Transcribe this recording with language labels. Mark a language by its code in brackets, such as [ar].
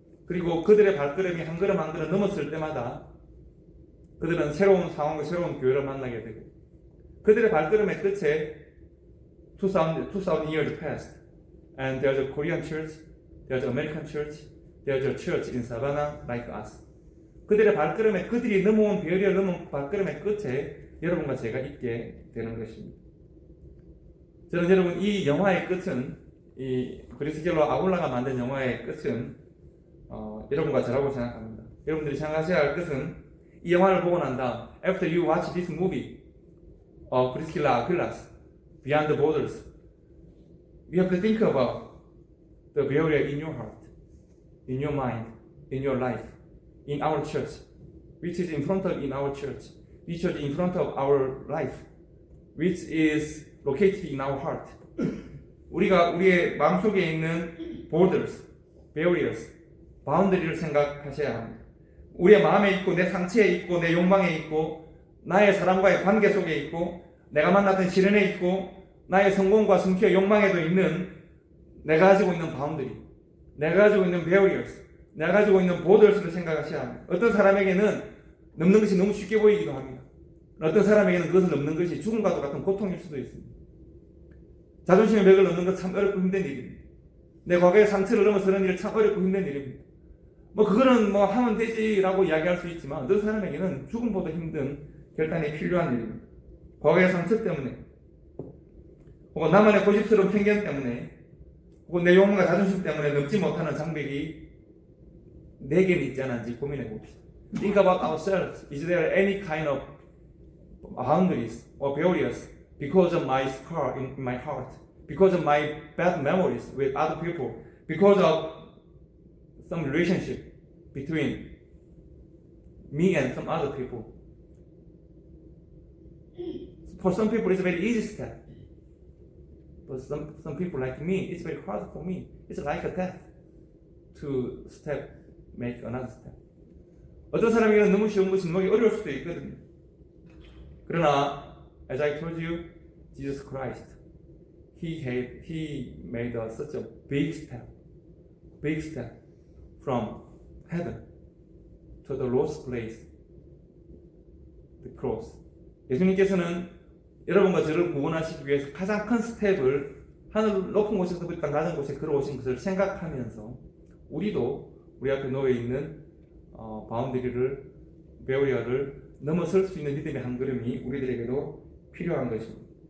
[ko] 그리고 그들의 발걸음이 한 걸음 한 걸음 넘었을 때마다 그들은 새로운 상황과 새로운 교회를 만나게 되고 그들의 발걸음의 끝에 [en] 2000 years passed and there's a Korean church, there's an American church, there's a church in Savannah like us. [ko] 그들의 발걸음에 그들이 넘어온 배열을 넘은 발걸음의 끝에 여러분과 제가 있게 되는 것입니다. 저는 여러분 이 영화의 끝은 이 브리스길라 아굴라가 만든 영화의 끝은 여러분과 저라고 생각합니다. 여러분들이 생각하셔야 할 것은 이 영화를 보고 난 다음 [en] after you watch this movie 브리스길라 아굴라's Beyond the Borders you have to think about the burial in your heart, in your mind, in your life, in our church, which is in front of in our church, which is in front of our life, which is located in our heart. [ko] 우리가 우리의 마음속에 있는 [en] borders, barriers, boundary [ko] 를 생각하셔야 합니다. 우리의 마음에 있고 내 상처에 있고 내 욕망에 있고 나의 사람과의 관계 속에 있고 내가 만났던 시련에 있고 나의 성공과 성취의 욕망에도 있는 내가 가지고 있는 boundary, 내가 가지고 있는 barriers, 내가 가지고 있는 보더스를 생각하셔야 합니다. 어떤 사람에게는 넘는 것이 너무 쉽게 보이기도 합니다. 어떤 사람에게는 그것을 넘는 것이 죽음과도 같은 고통일 수도 있습니다. 자존심의 벽을 넘는 건 참 어렵고 힘든 일입니다. 내 과거의 상처를 넘어서는 일은 참 어렵고 힘든 일입니다. 그거는 하면 되지라고 이야기할 수 있지만 어떤 사람에게는 죽음보다 힘든 결단이 필요한 일입니다. 과거의 상처 때문에, 혹은 나만의 고집스러운 편견 때문에, 혹은 내 욕망과 자존심 때문에 넘지 못하는 장벽이 내게는 있지 않은지 고민해 봅시다. [en] Think about ourselves. Is there any kind of boundaries or barriers because of my scar in my heart, because of my bad memories with other people, because of some relationship between me and some other people? For some people, it's a very easy step. But some people like me, it's very hard for me. It's like a death to make another step. [ko] 어떤 사람에게는 너무 쉬운 것이 너무 어려울 수도 있거든요. 그러나, [en] as I told you, Jesus Christ, He made such a big step from heaven to the lowest place, the cross. [ko] 예수님께서는 여러분과 저를 구원하시기 위해서 가장 큰 스텝을 하늘 높은 곳에서부터 낮은 곳에 걸어오신 것을 생각하면서 우리도 우리 앞에 놓여 있는 바운더리를, 베어리어를 넘어설 수 있는 믿음의 한 걸음이 우리들에게도 필요한 것입니다.